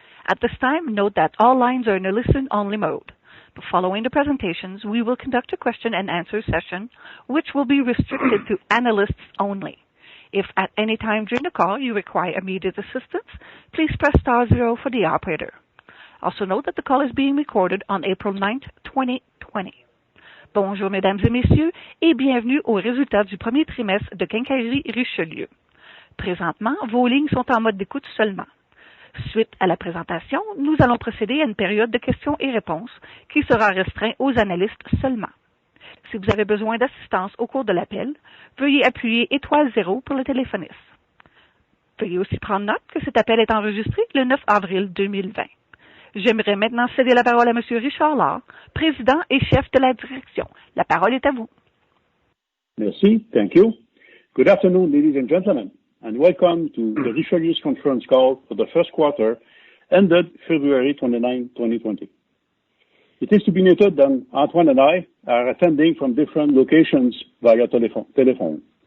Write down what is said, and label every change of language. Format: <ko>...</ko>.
<en>At this time, note that all lines are in a listen-only mode. But following the presentations, we will conduct a question-and-answer session, which will be restricted to analysts only. If at any time during the call you require immediate assistance, please press star 0 for the operator. Also note that the call is being recorded on April 9th, 2020.</en> <fr>Bonjour, mesdames et messieurs, et bienvenue aux résultats du premier trimestre de Quincaillerie Richelieu. Présentement, vos lignes sont en mode d'écoute seulement. Suite à la présentation, nous allons procéder à une période de questions et réponses qui sera restreinte aux analystes seulement. Si vous avez besoin d'assistance au cours de l'appel, veuillez appuyer étoile 0 pour le téléphoniste. Veuillez aussi prendre note que cet appel est enregistré le 9 avril 2020. J'aimerais maintenant céder la parole à M. Richard Lard, président et chef de la direction. La parole est à vous. Merci.</fr> <en>Thank you. Good afternoon, ladies and gentlemen, and welcome to the Richelieu's conference call for the first quarter ended February 29, 2020. It is to be noted that Antoine and I are attending from different locations via telephone.</en>